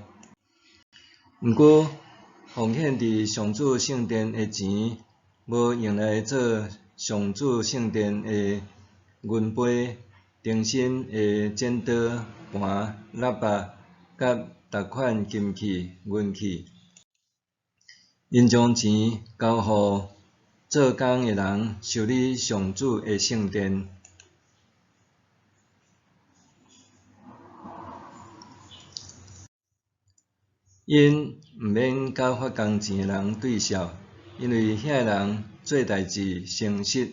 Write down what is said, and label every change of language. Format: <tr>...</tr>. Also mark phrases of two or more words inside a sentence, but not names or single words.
<nan>毋过，奉献伫上主圣殿的钱，无用来做上主圣殿的银杯、灯芯的剪刀、盘、喇叭，甲逐款金器、银器。因将钱交予做工的人修理上主的圣殿。因毋免甲发工钱的人对笑，因为遐人做代志诚实。</nan>